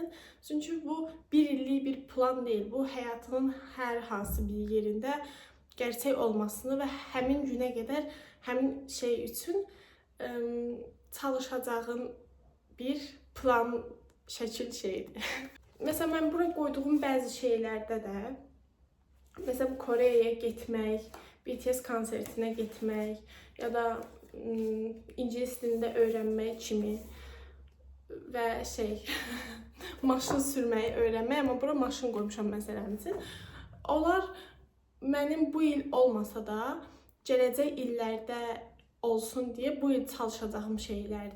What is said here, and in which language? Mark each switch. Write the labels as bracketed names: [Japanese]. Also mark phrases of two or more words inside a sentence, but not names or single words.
[Azerbaijani] Çünki bu bir illik bir plan deyil. Bu həyatının hər hansı bir yerində gerçək olmasını və həmin günə qədər həmin şey üçün çalışacağın bir plan, şəkil şeydir. Məsələn, mən bura qoyduğum bəzi şeylərdə də [Turkish] mesela Kore'ye gitmek, BTS konsertine gitmek ya da [Azerbaijani] İngilis dilində öyrənmək kimi və maşın sürməyi öyrənmək, amma bura maşın qoymuşam məsələn üçün. Onlar mənim bu il olmasa da gələcək illərdə olsun deyə bu il çalışacağım şeylərdir.